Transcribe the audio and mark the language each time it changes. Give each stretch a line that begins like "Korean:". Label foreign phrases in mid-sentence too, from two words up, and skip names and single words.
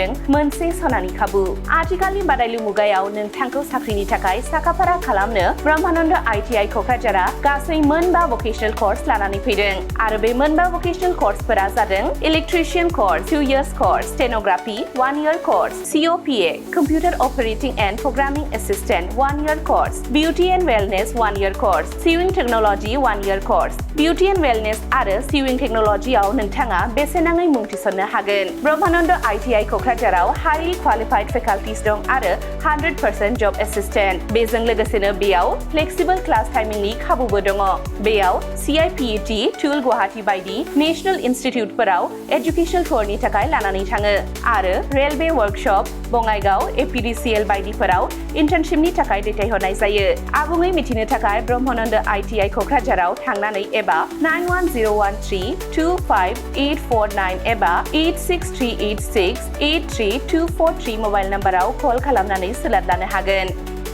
Bodo: मोनसे सनानि खाबु आथिखालनि बादायलु मुगायाव नोंथांखौ साख्रिनि थाखाय साखाफारा खालामनो ब्रह्मानन्द आईटीआई क'क्राझारा गासै 9
English: vocational course
Bodo: लानानै फैदों आरो बे 9 भकेशनेल कर्सफोरा जादों
English: electrician course 2 years course stenography 1 year course COPA computer operating and programming assistant 1 year course beauty and Wellness 1 year course, Sewing Technology 1 year course, Beauty and Wellness
Bodo: आरो Sewing Technology आव नोंथाङा बेसेन नाङै मुं थिसननो हागोन। ब्रह्मानन्द आईटीआई क'क्राझाराव
English: highly qualified faculties
Bodo: दं आरो 100%
English: job assistant।
Bodo: बेजों लोगोसेनो बेयाव
English: flexible class timingनि
Bodo: खाबुबो दङ। बेयाव CIPET, टुल गुवाहाटी बायदि
English: national institute-फोराव educational tour-नि
Bodo: थाखाय लानानै थाङो आरो
English: railway workshop,
Bodo: बङाइगाव, APDCL बायदिफोराव इन्टार्नशिपनि थाखाय दैथायहरनाय जायो। आबुङै मिथिनो थाखाय ब्रह्मानन्द आईटीआई क'क्राझाराव थांनानै एबा 9101325849 एबा 86386832443
English: mobile number-आव
Bodo: कल खालामनानै सोलाद लानो हागोन।